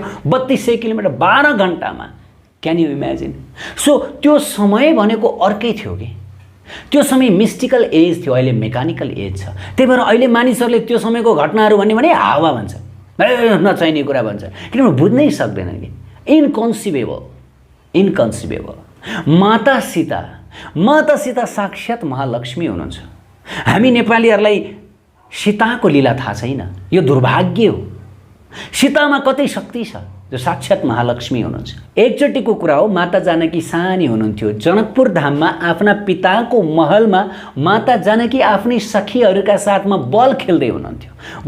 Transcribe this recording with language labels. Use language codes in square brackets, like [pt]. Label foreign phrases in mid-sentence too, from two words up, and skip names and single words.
[ne] 3200 किलोमिटर 12 घण्टामा। [en] can you imagine? [ne] सो त्यो समय भनेको अर्कै थियो कि त्यो समय [en] mystical age [ne] थियो, अहिले [en] mechanical age [ne] छ। त्यही भएर अहिले मानिसहरूले त्यो समयको घटनाहरू भने हावा भन्छ, नचाहिने कुरा भन्छ, किनभने बुझ्नै सक्दैन कि। इनकन्सिबेबल। माता सीता साक्षात महालक्ष्मी हुनुहुन्छ। हामी नेपालीहरूलाई सीताको लीला थाहा छैन, यो दुर्भाग्य हो। सीतामा कतै शक्ति छ, जो साक्षात् महालक्ष्मी हुनुहुन्छ। एकचोटिको कुरा हो, माता जानकी सानी हुनुहुन्थ्यो। जनकपुर धाममा आफ्ना पिताको महलमा माता जानकी आफ्नै सखीहरूका साथमा बल खेल्दै हुनुहुन्थ्यो।